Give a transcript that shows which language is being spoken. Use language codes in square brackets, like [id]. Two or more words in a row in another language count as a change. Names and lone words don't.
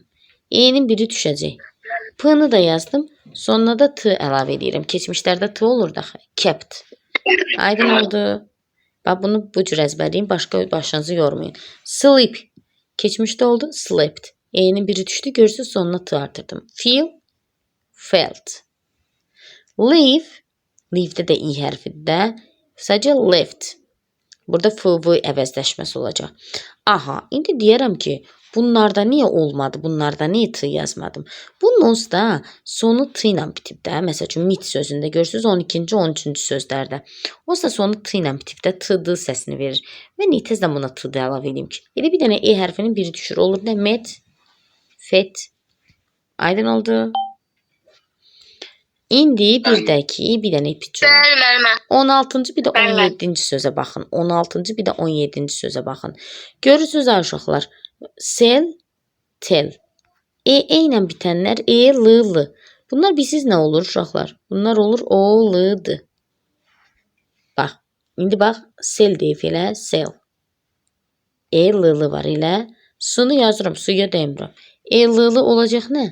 [az] E-nin biri düşəcək. P-nı da yazdım. Sonuna da T əlavə edirəm. Keçmişlərdə T olur da. Kept. Aydın oldu. Bax, bunu bu cür əzbərləyin. Başqa başınızı yormayın. Sleep. Keçmişdə oldu. Slept. E-nin biri düşdü. Görürsünüz, sonuna T artırdım. [en] Feel. Felt. Leave. [az] Leave-də də i hərfidir də. Sadəcə left. Burada f-v əvəzləşməsi olacaq. Aha, indi deyərəm ki, bunlarda niyə olmadı? Bunlarda niyə t yazmadım? Bunun da sonu t ilə bitib də. Məsəl üçün, mit sözündə görürsünüz 12-ci, 13-cü sözlərdə. Olsa sonu t ilə bitib də t-d səsini verir. Və niyə tezdən buna t-d əlavə edeyim ki? Elə bir dənə hərfinin biri düşür. Olur da met, fet. Aydın oldu. İndi bir də ki, bir dənə ipucu. 16-cı bir də 17-ci sözə baxın. 16-cı bir də 17-ci sözə baxın. Görürsünüz uşaqlar. [en] Sell, tell. [az] ilə bitənlər l, l. Bunlar bilsiz nə olur uşaqlar? Bunlar olur o, l-dır. Bax. İndi bax. Sell deyib elə. Sell. L, l var elə. Sunu yazıram. Suya dəymirəm. L, l olacaq nə?